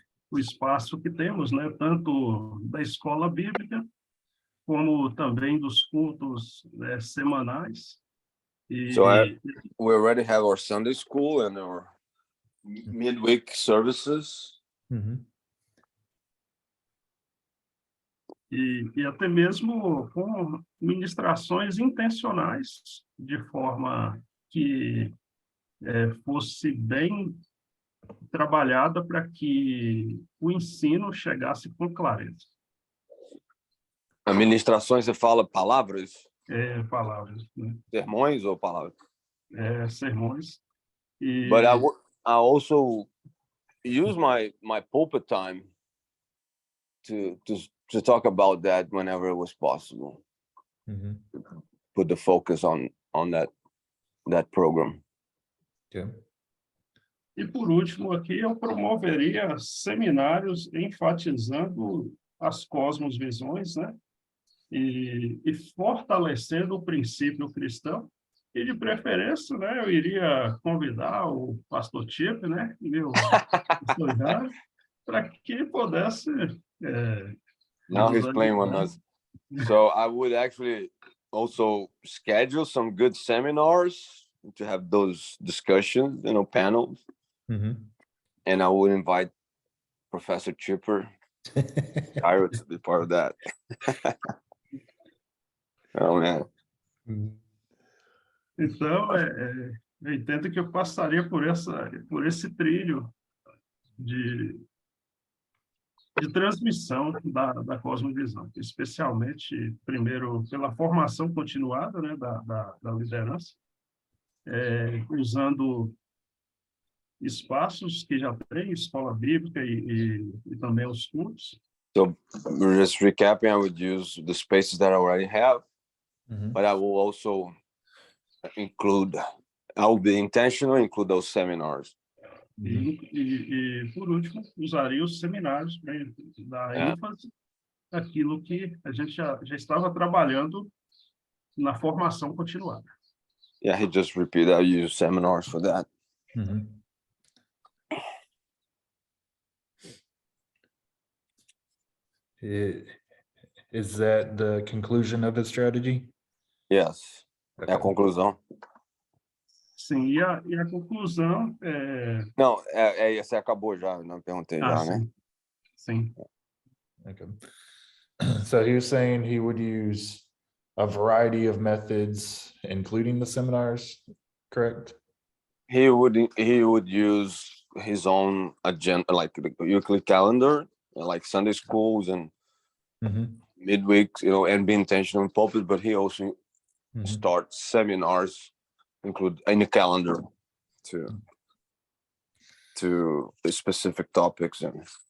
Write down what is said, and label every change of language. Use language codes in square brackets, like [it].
[pt] O espaço que temos, né, tanto da escola bíblica como também dos cultos semanais. [en] So we already have our Sunday school and our midweek services. [pt] E até mesmo com ministrações intencionais, de forma que fosse bem trabalhada para que o ensino chegasse com clareza. Administrações, você fala palavras? Palavras. Né? Sermões ou palavras? Sermões. [en] But I also use my pulpit time to talk about that whenever it was possible. Put the focus on that program. Okay. [pt] E por último aqui, eu promoveria seminários enfatizando as cosmovisões, né? E fortalecendo o princípio cristão. E de preferência, né, eu iria convidar o pastor Chip, né, e o pastor Jara, para que pudesse... [en] Now he's playing with us. So I would actually also schedule some good seminars to have those discussions, panels. And I would invite Professor Chipper to be part of that. Oh, man. [pt] Então, eu entendo que eu passaria por esse trilho de transmissão da cosmovisão, especialmente, primeiro, pela formação continuada, né, da liderança, usando espaços que já tem, escola bíblica e também os cultos. [en] So, just recapping, I would use the spaces that I already have, but I will also I will be intentional, include those seminars. [pt] E por último, usaria os seminários para dar ênfase naquilo que a gente já estava trabalhando na formação continuada. [en] Yeah, he just repeated, I use seminars for that. Is that the conclusion of his strategy? Yes, [pt] é a conclusão. Sim, e a conclusão Não, você acabou já, não perguntei já, sim. né? Sim. [en] Okay. So he was saying he would use a variety of methods, including the seminars, correct? He would use his own agenda, like the Euclid calendar, like Sunday schools and midweeks, and be intentional in pulpit, but he also starts seminars include in the calendar to specific topics and